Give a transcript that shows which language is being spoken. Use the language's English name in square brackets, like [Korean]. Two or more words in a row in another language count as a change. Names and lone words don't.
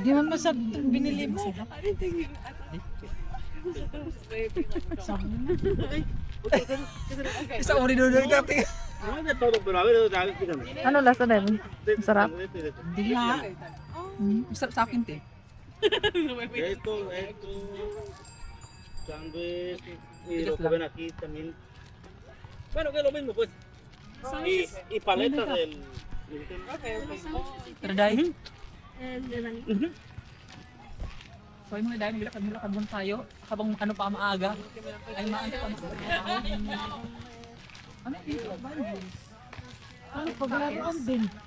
[Filipino] Di man masarap itong binili mo. Isa uri doon ng kape. Ano lasa din? Masarap? Hindi nga. Masarap sa akin, te. [Spanish] Esto. Sandwich. Y lo que ven aquí también. Bueno, que es lo mismo, pues. Y paletas del. [Filipino] Tara, Day. So, yung mga Day, naglakad muna tayo. Habang ano pa maaga. Ay, maano pa maaga. Ano dito? Banji. Ano, paglaruan din.